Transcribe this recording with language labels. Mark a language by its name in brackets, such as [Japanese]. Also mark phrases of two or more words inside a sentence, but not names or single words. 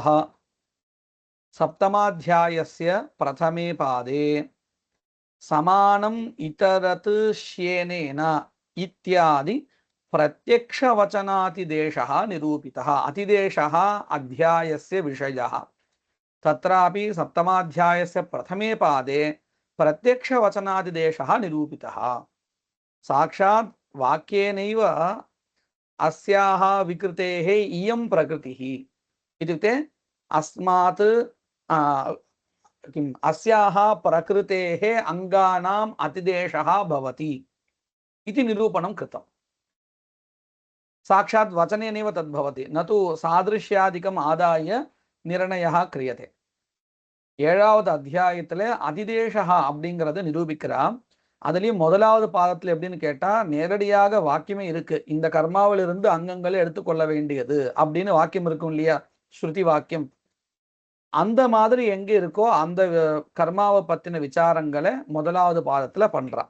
[Sanskrit] सप्तमाध्यायस्य प्रथमे पादे समानम् इतरत् श्येनेन इत्यादि प्रत्यक्ष वचनातिदेशः निरूपितः. अतिदेशः अध्यायस्य विषयः. तत्रापि सप्तमाध्यायस्य प्रथमे पादे प्रत्यक्षवचनादिदेशः निरूपितः। साक्षात् वाक्येनैव अस्याः विकृतेः इयं प्रकृतिः इत्युक्ते अस्मात् किम् अस्याः प्रकृतेः अङ्गानाम् अतिदेशः भवति इति निरूपणं कृतम्। साक्षात् वचनेनैव तद्भवति, न तु सादृश्यादिकम् आदाय निर्णयः क्रियते। [Tamil] 7வது அத்தியாயத்துல அதிதேசஹ அப்படிங்கறத நிரூபிக்கிறான். அதுலயும் முதலாவது பாதத்துல எப்படின்னு கேட்டா, நேரடியாக வாக்கியமே இருக்கு, இந்த கர்மாவில் இருந்து அங்கங்களை எடுத்துக்கொள்ள வேண்டியது அப்படின்னு வாக்கியம் இருக்கும் இல்லையா, ஸ்ருதி வாக்கியம். அந்த மாதிரி எங்க இருக்கோ அந்த கர்மாவை பத்தின விசாரங்களை முதலாவது பாதத்துல பண்றான்.